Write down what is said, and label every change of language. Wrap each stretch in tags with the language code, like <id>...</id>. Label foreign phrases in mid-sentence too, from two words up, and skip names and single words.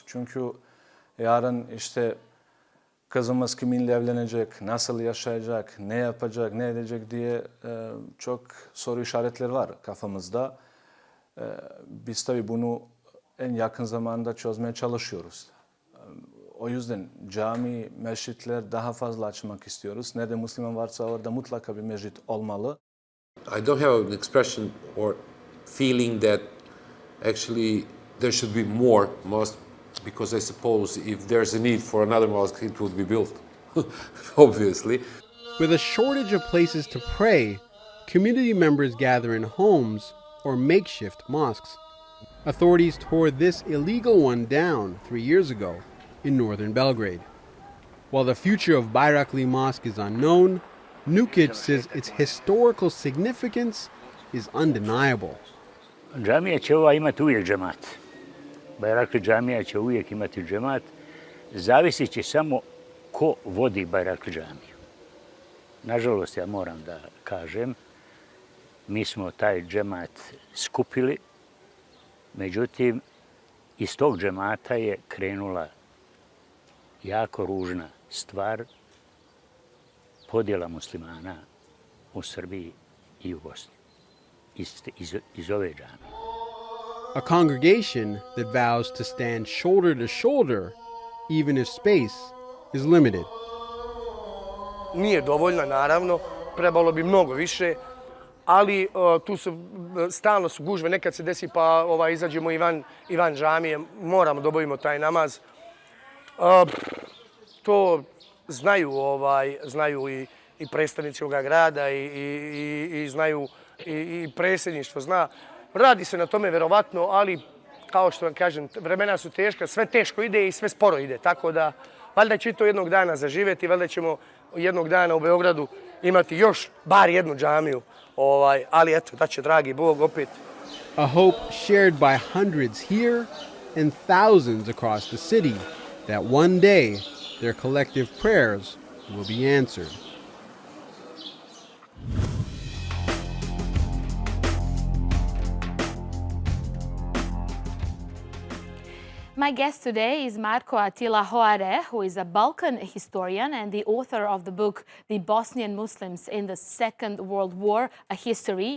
<tr>Çünkü yarın işte kızımız kiminle evlenecek, nasıl yaşayacak, ne yapacak, ne edecek diye çok soru işaretleri var kafamızda. Biz tabii bunu en yakın zamanda çözmeye çalışıyoruz. O yüzden cami, mescitler daha fazla açmak istiyoruz. Nerede Müslüman varsa orada mutlaka bir mescit olmalı.</tr> <en>I don't have an expression or feeling that actually there should be more mosques, because I suppose if there's a need for another mosque, it would be built, obviously. With a shortage of places to pray, community members gather in homes or makeshift mosques. Authorities tore this illegal one down 3 years ago in northern Belgrade. While the future of Bayrakli Mosque is unknown, Nukic says its historical significance is undeniable.</en> <bs>Džamija će ova imati uvijek džemat. Bajrakli džamija će uvijek imati džemat. Zavisit će samo ko vodi Bajrakli džamiju. Nažalost, ja moram da kažem, mi smo taj džemat skupili, međutim, iz tog džemata je krenula jako ružna stvar, podjela muslimana u Srbiji i u Bosni. Iz ove džamije.</bs> <en>A congregation that vows to stand shoulder to shoulder, even if space is limited.</en> <bs>Nije dovoljna, naravno, trebalo bi mnogo više, ali tu stalno su gužve, nekad se desi pa izađemo i van džamije, moramo da obavimo taj namaz. To znaju i predstavnici ovoga grada i znaju i predsjedništvo zna. Radi se na tome verovatno, ali kao što vam kažem, vremena su teška, sve teško ide i sve sporo ide, tako da valjda će to jednog dana zaživjeti, valjda ćemo jednog dana u Beogradu imati još bar jednu džamiju, ali eto, da će dragi Bog opet.</bs> <en>A hope shared by hundreds here and thousands across the city that one day their collective prayers will be answered. My guest today is Marko Attila Hoare, who is a Balkan historian and the author of the book The Bosnian Muslims in the Second World War, A History.</en>